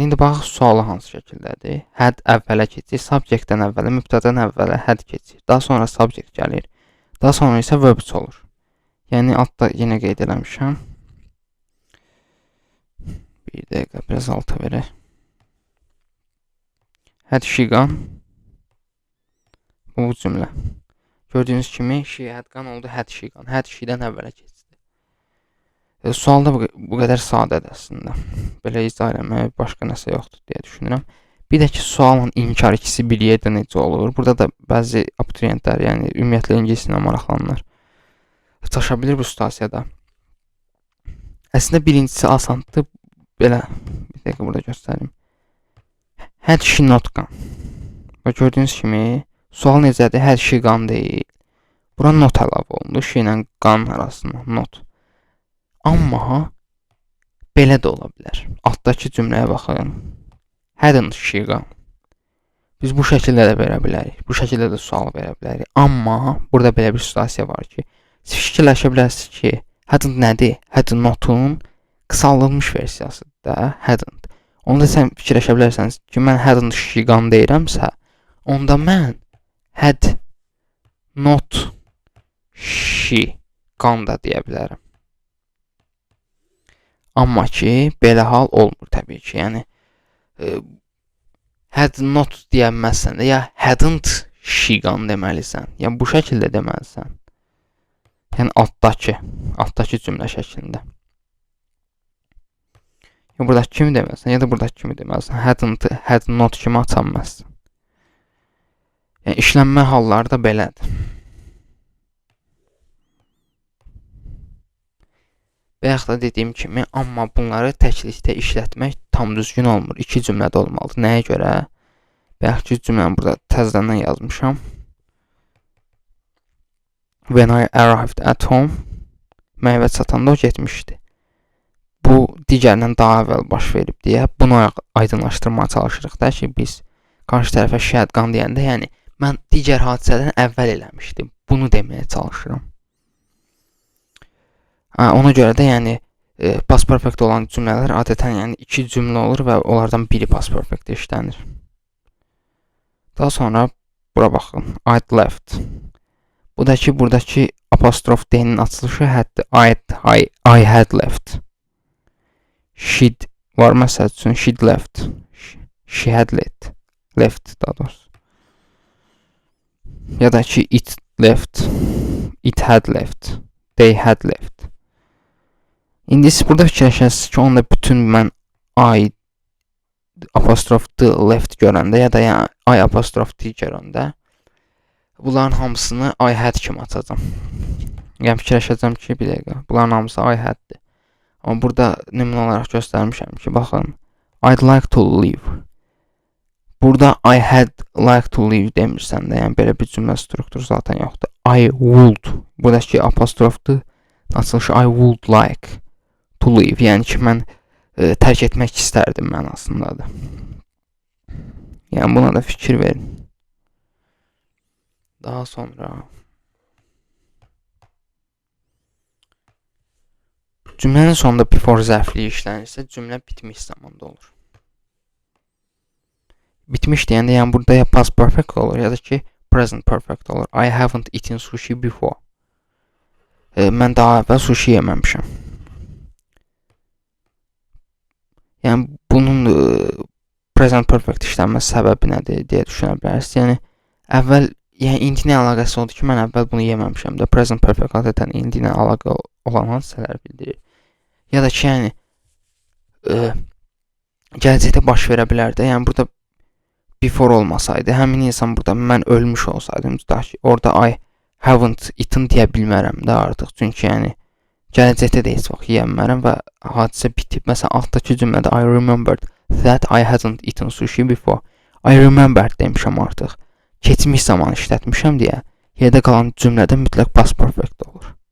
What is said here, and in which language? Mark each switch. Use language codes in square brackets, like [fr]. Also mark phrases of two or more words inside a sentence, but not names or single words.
[az] İndi baxaq sualı hansı şəkildədir. Had əvvələ keçir, subject-dən əvvələ, mübtədən əvvələ had keçir. Daha sonra subject gəlir. Daha sonra isə verb 3 olur. Yəni altda yenə qeyd eləmişəm. Bir dəqiqə, biraz alta verək. [en] Had she gone? [az] Bu cümlə. Gördüyünüz kimi [en] she had gone [az] oldu [en] had she gone. Had she- [az] dən əvvələ keçdi. Sual da bu qədər sadədir əslində. Belə izah eləmək başqa nəsə yoxdur deyə düşünürəm. Bir də ki, sualın inkar ikisi bir yerdə necə olur? Burada da bəzi abituriyentlər, yəni ümumiyyətlə ingilis dilinə maraqlananlar çaşa bilir bu situasiyada. Əslində birincisi asandır. Belə bir dəqiqə burada göstərim. [en] Had she not gone. [az] Və gördüyünüz kimi sual necədir? [en] Had she gone [az] deyil. Bura not əlavə olundu. She ilə gone arasında not. Amma belə də ola bilər. Altdakı cümləyə baxın. [en] Hadn't she gone. [az] Biz bu şəkildə də verə bilərik. Bu şəkildə də sual verə bilərik. Amma burada belə bir situasiya var ki, siz fikirləşə bilərsiniz ki, hadn't nədir? [en] Had not'un [az] qısaldılmış versiyasıdır da, hadn't. Onda sən fikirləşə bilərsiniz ki, mən [en] hadn't she gone [az] deyirəmsə, onda mən [en] had not she gone [az] da deyə bilərəm. Amma ki, belə hal olmur təbii ki. Yəni [en] had not [az] deyəməzsən də, ya [en] hadn't she gone [az] deməlisən. Yəni bu şəkildə deməlisən. Yəni altdakı cümlə şəklində. Ya buradakı kimi deməlisən, ya da buradakı kimi deməlisən. [en] Hadn't, had not [az] kimi açanməzsən. Yəni işlənmə halları da belədir. Və yaxud da dediyim kimi, amma bunları təklikdə işlətmək tam düzgün olmur. İki cümlədə olmalıdır. Nəyə görə? Və yaxud ki, cümləni burada təzədən yazmışam. [en] When I arrived at home, [az] mən evə çatanda o getmişdi. Bu digərindən daha əvvəl baş verib deyə bunu aydınlaşdırmaya çalışırıq da ki, biz qarşı tərəfə [en] she had gone [az] deyəndə, yəni mən digər hadisədən əvvəl eləmişdim. Bunu deməyə çalışıram. Ona görə də yəni [en] past perfect [az] olan cümlələr adətən yəni iki cümlə olur və onlardan biri [en] past perfect [az] işlənir. Daha sonra bura baxın. [en] I'd left. [az] Buradakı apostrof D-nin açılışı həddir. [en] I had left. She'd [az] var məsəl üçün [en] she'd left. She had left [az] daha doğrusu. Ya da ki [en] it left. It had left. They had left. [az] İndi siz burada fikirləşərsiniz ki, onda bütün mən I apostrof D left görəndə, ya da yəni I apostrof D görəndə bunların hamısını [en] I had [az] kimi açacağım. Yəni fikirləşəcəm ki, bir dəqiqə, bunların hamısı [en] I had'dir. [az] Amma burada nümunə olaraq göstərmişəm ki, baxın, [en] I'd like to leave. [az] Burada [en] I had like to leave [az] demirsən də, yəni belə bir cümlə strukturu zaten yoxdur. [en] I would, [az] buradakı apostrofdur, açılışı [en] I would like to leave, [az] yəni ki, mən tərk etmək istərdim mənasındadır. Yəni buna da fikir verin. Daha sonra cümlənin sonunda before zərfliyi işlənirsə, cümlə bitmiş zamanda olur. Bitmiş deyəndə, yəni burada ya [en] past perfect [az] olur, ya da ki [en] present perfect [az] olur. [en] I haven't eaten sushi before. [az] Mən daha əvvəl sushi yeməmişəm. Yəni bunun [en] present perfect [az] işlənməsi səbəbi nədir deyə düşünə bilərsiniz. Yəni əvvəl, yəni indi ilə əlaqəsi oldu ki, mən əvvəl bunu yeməmişəm də. [en] Present perfect [az] adətən indi ilə əlaqə olan hadisələr bildirir. Ya da ki, yəni gələcəkdə baş verə bilər də. Yəni burada before olmasaydı, həmin insan burada mən ölmüş olsaydım, orada [en] I haven't eaten [az] deyə bilmərəm də artıq. Çünki yəni gələcəkdə də heç vaxt yeyəmərəm və hadisə bitib. Məsələn, altdakı cümlədə [en] I remembered that I hadn't eaten sushi before. [az] I remembered demişəm artıq. Keçmiş zaman işlətmişəm deyə yerdə qalan cümlədə mütləq [en] past perfect [az] olur.